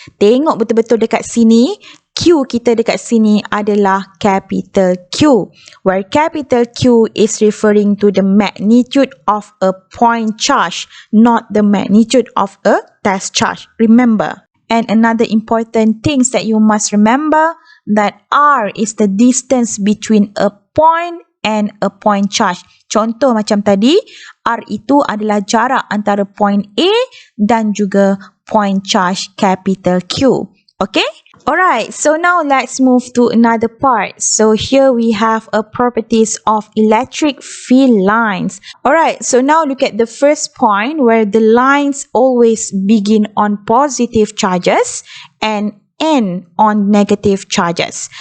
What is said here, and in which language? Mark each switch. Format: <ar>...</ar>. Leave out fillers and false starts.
<ms>Tengok betul-betul dekat sini, Q kita dekat sini adalah</ms> <en>capital Q, where capital Q is referring to the magnitude of a point charge, not the magnitude of a test charge. Remember. And another important things that you must remember, that R is the distance between a point and a point charge.</en> <ms>Contoh macam tadi, R itu adalah jarak antara point A dan juga point charge capital Q.</ms> <en>Okay? Alright, so now let's move to another part. So here we have a properties of electric field lines. Alright, so now look at the first point where the lines always begin on positive charges and end on negative charges.</en>